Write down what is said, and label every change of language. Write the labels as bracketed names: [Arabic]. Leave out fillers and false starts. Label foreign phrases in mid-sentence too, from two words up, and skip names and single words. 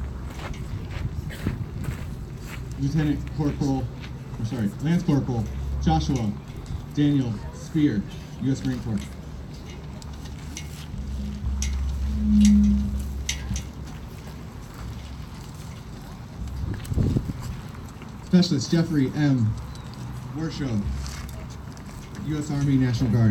[English] Lance Corporal Joshua Daniel Spear, U.S. Marine Corps. Specialist Jeffrey M. Warshow, U.S. Army National Guard.